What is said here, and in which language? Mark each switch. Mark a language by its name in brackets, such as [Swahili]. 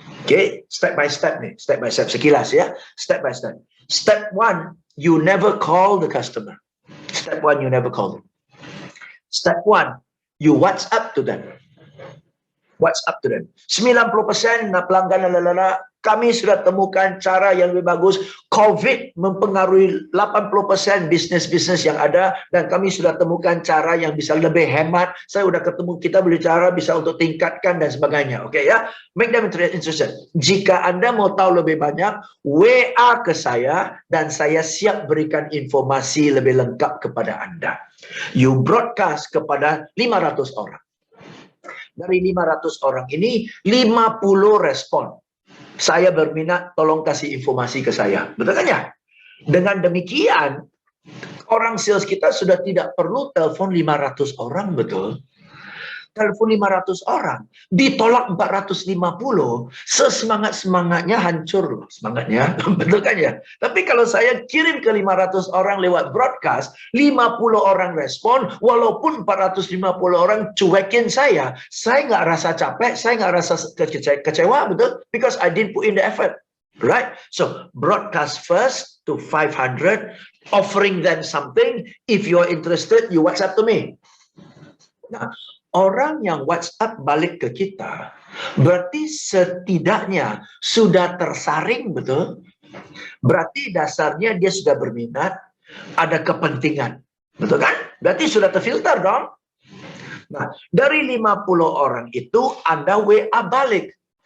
[English] Oke, step by step nih, step by step [Indonesian] sekilas ya, [English] step by step. Step 1, you never call the customer. Step 1, you never call them. Step 1, you WhatsApp to them. WhatsApp to them. [Indonesian] 90% pelanggan kami sudah temukan cara yang lebih bagus. COVID mempengaruhi 80% bisnis-bisnis yang ada dan kami sudah temukan cara yang bisa lebih hemat. Saya sudah ketemu, kita berbicara bisa untuk tingkatkan dan sebagainya. [English] Oke ya, make them interested. [Indonesian] Jika Anda mau tahu lebih banyak, WA ke saya dan saya siap berikan informasi lebih lengkap kepada Anda. [English] You broadcast [Indonesian] kepada 500 orang. Dari 500 orang ini 50 respon. Saya berminat, tolong kasih informasi ke saya. Betul kan ya? Dengan demikian, orang sales kita sudah tidak perlu telepon 500 orang, betul? Telepon 500 orang, ditolak 450, sesemangat-semangatnya hancur loh, semangatnya. Betul kan ya? Tapi kalau saya kirim ke 500 orang lewat broadcast, 50 orang respon, walaupun 450 orang cuekin saya nggak rasa capek, saya nggak rasa kecewa, betul? [English] Because I didn't put in the effort. Right? So, broadcast first to 500, offering them something. If you are interested, you WhatsApp to me. [Indonesian] Nah, orang yang WhatsApp balik ke kita, berarti setidaknya sudah tersaring, betul? Berarti dasarnya dia sudah berminat, ada kepentingan. Betul kan? Berarti sudah terfilter dong. Nah, dari 50 orang itu Anda WA balik.